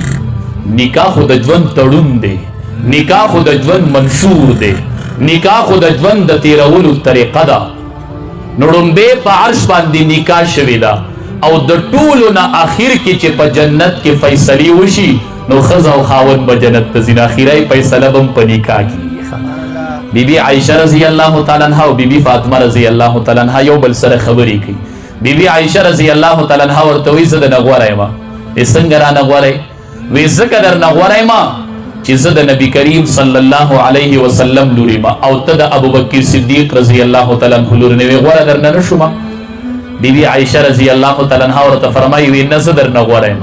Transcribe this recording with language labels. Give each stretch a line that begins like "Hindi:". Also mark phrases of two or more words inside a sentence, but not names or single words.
Pashto: نکاح خو د ژوند تړون دی، نکاح خو د ژوند منشور دی، نکاح خو د ژوند د تیرولو طریقه ده. نو لومبې په عرش باندې نکاح شوی ده او د ټولو نه آخر کې چې په جنت کې فیصلې وشي نو ښځه او خاوند به جنت ته ځي. آخري فیصله به هم په نکاح کېږي. بی بی عائشہ
Arabic: رضی اللہ تعالیٰ عنہ
Pashto: او بی بی فاطمہ
Arabic: رضی اللہ تعالیٰ عنہ
Pashto: یو بل سره خبرې کوي. بی بی عائشہ
Arabic: رضی اللہ تعالیٰ عنہ
Pashto: ورته وایي زه درنه غوره یم. څنګه رانه غوره یې؟ وایي ځکه درنه غوره یم چې زه د نبي کریم
Arabic: صلی الله علیه وسلم
Pashto: لور یم او ته د ابوبکر صدیق
Arabic: رضی الله تعالی عنہ
Pashto: لور نه وې، غوره درنه نه شوم. بی بی عائشہ
Arabic: رضی الله تعالی عنہ
Pashto: ورته فرمایي وایي نه زه درنه غوره یم.